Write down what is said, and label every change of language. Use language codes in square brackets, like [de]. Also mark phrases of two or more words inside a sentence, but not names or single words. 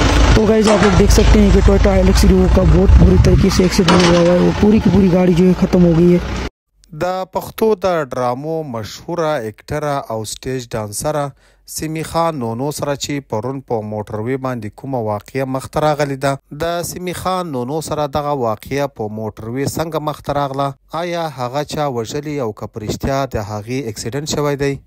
[ur] تو گائز آپ لوگ دیکھ سکتے ہیں کہ ٹویوٹا ہائلکس ہیرو کا بہت بری طریقے سے ایکسیڈنٹ ہوا ہے. وہ پوری کی پوری گاڑی جو ہے ختم ہو گئی ہے. [ps] د پښتو د ډرامو مشهوره اکټره او سټیج ډانسره سیمي خان نونو سره چې پرون په موټروي باندې کومه واقعه مخته راغلې ده، د سیمي خان نونو سره دغه واقعه په موټروي څنګه مخته راغله؟ آیا هغه چا وژلې او که په رښتیا د هغې اکسیډنټ شوی دی؟